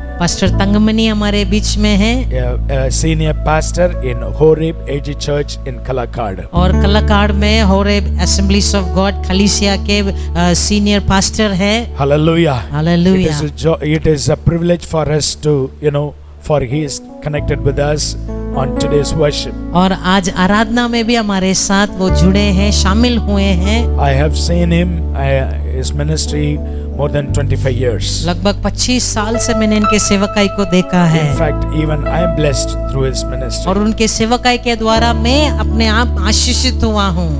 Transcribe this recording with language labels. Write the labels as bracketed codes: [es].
[hi] Pastor तंगमनी हमारे बीच में हैं, [en] a senior pastor in Horeb AG Church in Kalakad. [hi] और कलाकाड़ में होरेब असेंबलीज ऑफ गॉड कलीसिया के सीनियर पास्टर हैं. [en] Hallelujah. [hi] Hallelujah. [en] It is a privilege for us to, for he is connected with us on today's worship. [hi] और आज आराधना में भी हमारे साथ वो जुड़े हैं, शामिल हुए हैं. [en] I have seen him, his ministry more than 25 years. [hi] लगभग 25 साल से मैंने इनके सेवकाई को देखा है. [en] In fact, even I am blessed through his ministry. [hi] और उनके सेवकाई के द्वारा मैं अपने आप आशीषित हुआ हूँ.